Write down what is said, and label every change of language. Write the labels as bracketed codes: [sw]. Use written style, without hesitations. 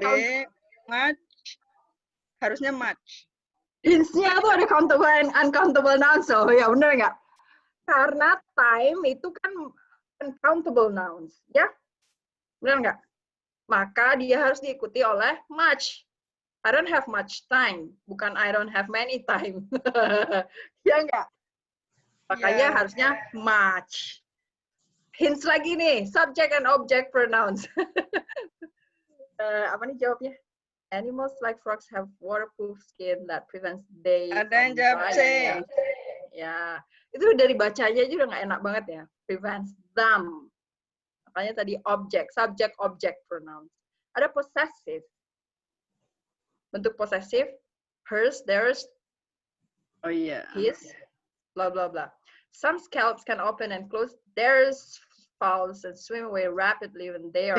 [id] B. Much. Harusnya much. Hints-nya tuh ada countable and uncountable nouns. So, ya bener nggak? Karena time itu kan uncountable nouns. Ya? Bener nggak? Maka dia harus diikuti oleh much. [en] I don't have much time. [id] Bukan [en] I don't have many time. [id] Ya nggak? Makanya harusnya much. Hints lagi nih, subject and object pronouns. Apa nih jawabnya? [en] Animals like frogs have waterproof skin that prevents they [id] Ada yang [en] from [id] jawab C. [en] dying. [id] Ya, itu dari bacanya aja udah nggak enak banget ya. [en] Prevents them. [id] Makanya tadi object, subject, object pronouns. Ada possessive. Bentuk possessive, hers, theirs, Oh iya. [en] his, blah blah blah. Some scallops can open and close their valves and swim away rapidly when they are